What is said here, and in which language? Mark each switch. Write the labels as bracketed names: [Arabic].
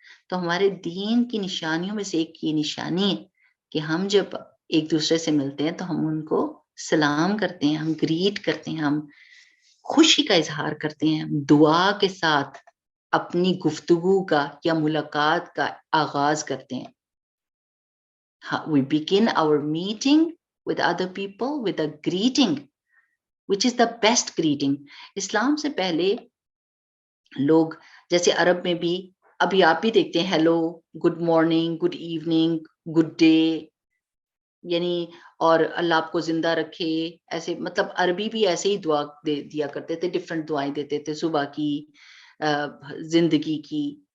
[Urdu] تو ہمارے دین کی نشانیوں میں سے ایک یہ نشانی ہے کہ ہم جب ایک دوسرے سے ملتے ہیں تو ہم ان کو سلام کرتے ہیں، ہم گریٹ کرتے ہیں، ہم خوشی کا اظہار کرتے ہیں، ہم دعا کے ساتھ اپنی گفتگو کا یا ملاقات کا آغاز کرتے ہیں. [English] We begin our meeting with other people with a greeting, which is the best greeting. [Urdu] اسلام سے پہلے لوگ جیسے عرب میں بھی ابھی آپ بھی دیکھتے ہیں [English] hello, good morning, good evening, good day, [Urdu] یعنی اور اللہ آپ کو زندہ رکھے، ایسے مطلب عربی بھی ایسے ہی دعا دیا کرتے تھے، ڈفرینٹ دعائیں دیتے تھے، صبح کی، زندگی کی.